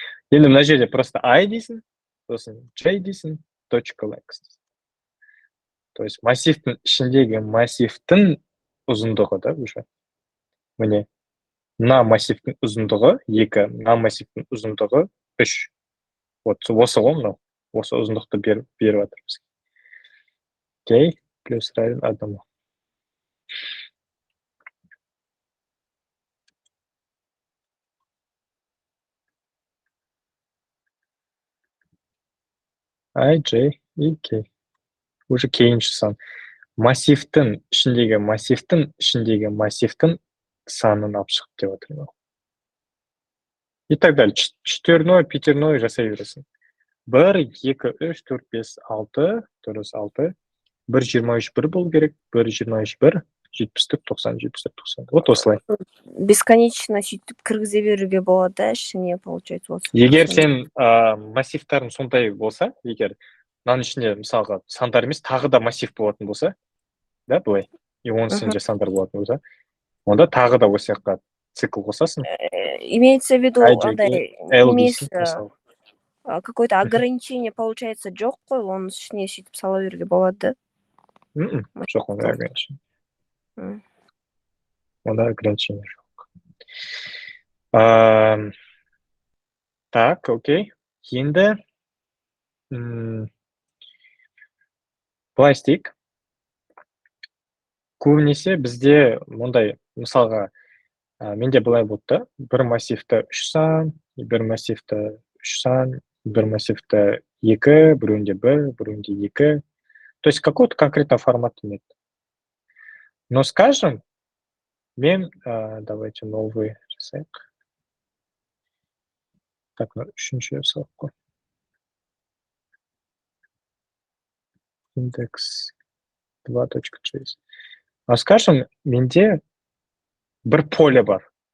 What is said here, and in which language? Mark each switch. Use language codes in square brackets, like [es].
[kk] Енді мына жерде просто I дейсің, сосын J дейсің, точка length. То есть массивтің ішіндегі массивтің ұзындығы да уже. Міне, мына массивтің ұзындығы 2, мына массивтің ұзындығы 3. Вот осы ғой мынау. Осы ұзындықты беріп жатырмыз. [ru] K плюс равен 1. I, J и K. Уже [kk] кейінші сан. Массивтің ішіндегі массивтің санын алып шығып деп отырмын. [ru] И так далее. Четверной, пятерной [kk] жасай бересің. 1, 2, 3, 4, 5, 6, дұрыс 6. 1, 23, 1 болу керек. 1, 23, 1, 74, 90, 74, 90. Вот осылай. Бесконечно сөйтіп кіргізе беруге болады да, ішіне, получается. Егер сен массивтарың сондай болса, егер мынаның ішінде мысалға сандар емес, тағы да массив болатын болса, да, былай, и оның ішінде сандар болатын болса, онда тағы да осы жаққа цикл қосасың. [ru] Имеется в виду, [kk] емес [ru] какое-то ограничение, получается, [kk] жоқ қой, оның ішіне сөйтіп сала беруге болады, да? Жоқ, онда ограничение. Онда ограничение жоқ. Так, окей. Енді былай істейік. Көбінесе бізде мұндай, мысалға, менде былай болды, бір массивті 3 сан, бір массивті 3 сан, бір массивті 2, біреуінде 1, біреуінде 2. [ru] То есть какой-то конкретный формат нет. Но скажем, мен, давайте новый жасайық. [kk] Так, үшінші сұрақ қой. Индекс 2.js. [ru] А скажем, [kk] менде бір поле бар.